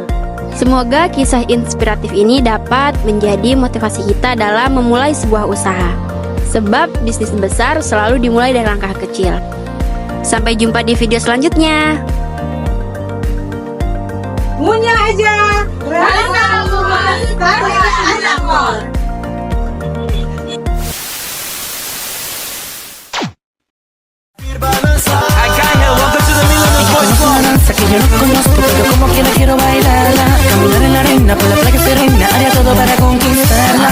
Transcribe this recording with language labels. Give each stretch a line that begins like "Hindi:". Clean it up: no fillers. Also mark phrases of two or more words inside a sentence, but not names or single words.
Indonesian: Semoga kisah inspiratif ini dapat menjadi motivasi kita dalam memulai sebuah usaha. Sebab bisnis besar selalu dimulai dari langkah kecil. Sampai jumpa di video selanjutnya. Ngunyah aja.
Spanish: Que yo no conozco, pero como quiera quiero bailarla. Caminar en la arena, por la playa serena, haría todo para conquistarla.